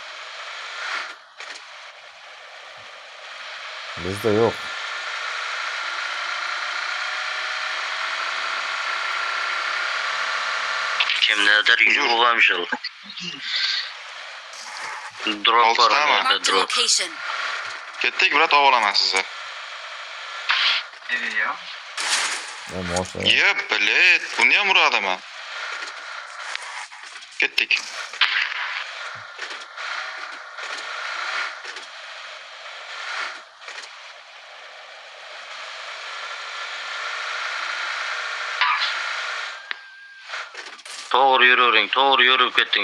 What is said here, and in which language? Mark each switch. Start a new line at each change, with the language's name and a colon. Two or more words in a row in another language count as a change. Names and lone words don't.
Uzbek: Bizda yo'q. Kimlardir yurg'am shul. Drop bor Oltitami? orada,
English: Marked a drop. location.
Uzbek: Ketdik, brat, ovolaman sizni. Geliyor. Ya moshina. Yep, bilet. Buni ham uradiman. Ketdik. To'g'ri yuravering, to'g'ri yurib keting.